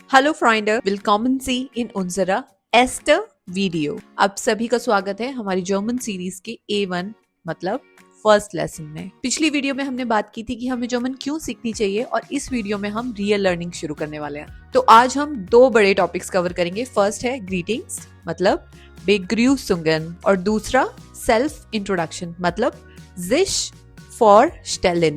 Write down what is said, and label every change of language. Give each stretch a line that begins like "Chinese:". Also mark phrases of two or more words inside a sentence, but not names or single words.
English: Hello friend,
German: willkommen Sie in unserer erste वीडियो।
Hindi: अब सभी का स्वागत है हमारी जर्मन सीरीज के A1 मतलब
English: first lesson
Hindi: में। पिछली वीडियो में हमने बात की थी कि हमें जर्मन क्यों सीखनी चाहिए और इस वीडियो में हम
English: real learning
Hindi: शुरू करने वाले हैं। तो आज हम दो बड़े टॉपिक्स कवर करेंगे। फर्स्ट है ग्रीटिंग्स मतलब बेग्रूसुंगन और दूसरा
English: self introduction
Hindi: मतलब
German: sich vorstellen.